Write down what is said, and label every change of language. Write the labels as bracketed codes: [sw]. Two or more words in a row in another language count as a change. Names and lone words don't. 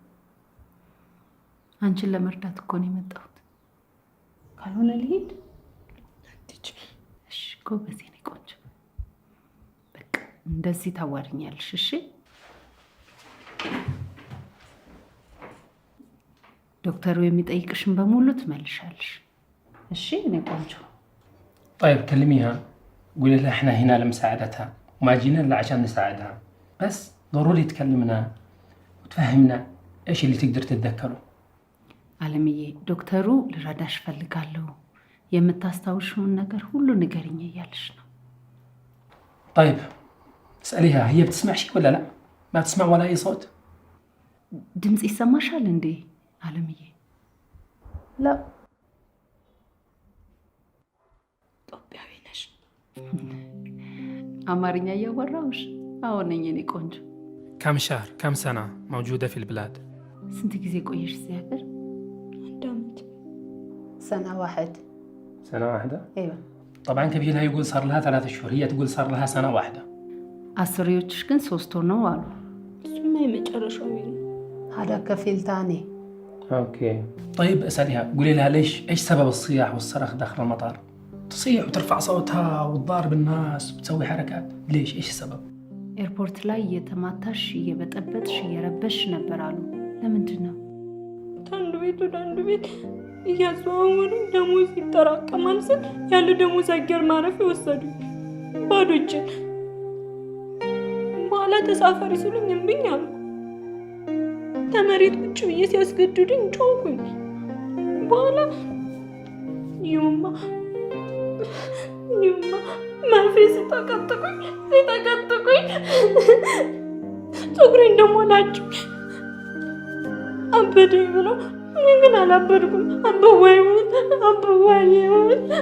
[am] አንቺን ለመርዳት እኮ ነው የመጣሁት። ካልሆነ ልሂድ። እሺ ጎበዝ የኔ ቆንጆ፣ በቃ እንደዚህ ታዋሪኛለሽ። እሺ ዶክተሩ የሚጠይቅሽን በሙሉ ትመልሻለሽ። እሺ እኔ ቆንጆ። [ar] طيب كلميها قولي لها احنا هنا لمساعدتها وما جينا الا عشان نساعدها، بس ضروري تكلمنا وتفهمنا ايش اللي تقدر تتذكره. [am] አለምዬ ዶክተሩ ልረዳሽ ፈልጋለሁ፣ የምታስታውሽውን ነገር ሁሉ ንገሪኝ እያልሽ ነው። [ar] طيب اسأليها هي بتسمع شيء ولا لا؟ ما تسمع ولا اي صوت؟ [am] ድምጽ ይሰማሻል እንዴ አለምዬ? [ar] ላ [am] አማርኛ እያወራሁሽ? አዎ ነኝ የኔ ቆንጆ። [ar] كم شهر كم سنة موجودة في البلاد؟ [am] ስንት ጊዜ ቆየሽ እዚህ ሀገር? 1 ዓመት። [ar] سنة واحد. سنة واحدة؟ ايوه. طبعا كبيرها يقول صار لها 3 شهور، هي تقول صار لها سنة واحدة. [am] አስሪዎችሽ ግን 3 ወር ነው አሉ። እሱማ የመጨረሻው ነው። [ar] هذا كفيل ثاني. اوكي طيب اسأليها قولي لها ليش ايش سبب الصياح والصرخ داخل المطار؟ تصيح وترفع صوتها وتضارب الناس وتسوي حركات، ليش ايش السبب؟ [am] ኤርፖርት ላይ እየተማታሽ እየበጠበጥሽ እየረበሽ ነበር አሉ። ለምንድን ነው? ከአንዱ ቤት ወደ አንዱ ቤት እያዘዋወሩ ደሞዝ ይጠራቀማል ስል ያለ ደሞዝ አየር ማረፊያ ወሰዱኝ ባዶ እጄን። በኋላ ተሳፈሪ ሲሉኝ እምቢኝ አሉ። ተመሬት ቁጭ ብዬ ሲያስገድዱኝ ጮኩኝ። በኋላ ይሁማ መርፌ ሲጠቀጥቁኝ ፀጉሬን ደግሞ ላጩኝ። አበደኝ ብለው እኔ ግን አላበድኩም። አበዋይውን